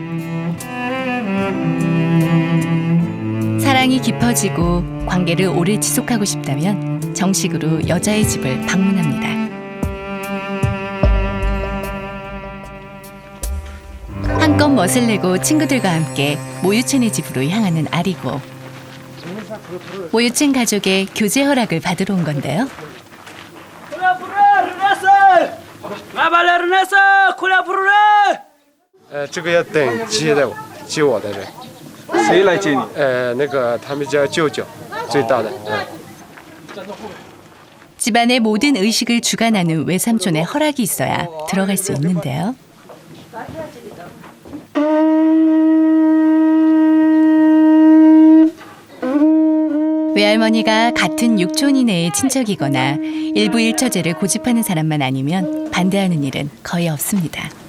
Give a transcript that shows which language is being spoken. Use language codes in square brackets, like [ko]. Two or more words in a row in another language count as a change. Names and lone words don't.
[ko] 사랑이 깊어지고 관계를 오래 지속하고 싶다면 정식으로 여자의 집을 방문합니다. 한껏 멋을 내고 친구들과 함께 모유첸의 집으로 향하는 아리고. 모유첸 가족의 교제 허락을 받으러 온 건데요. [zh] 这个要等接我的人。谁来接你？那个他们家舅舅，最大的。 [ko] 집안의 모든 의식을 주관하는 외삼촌의 허락이 있어야 들어갈 수 있는데요. 외할머니가 같은 육촌 이내의 친척이거나 일부 일처제를 고집하는 사람만 아니면 반대하는 일은 거의 없습니다.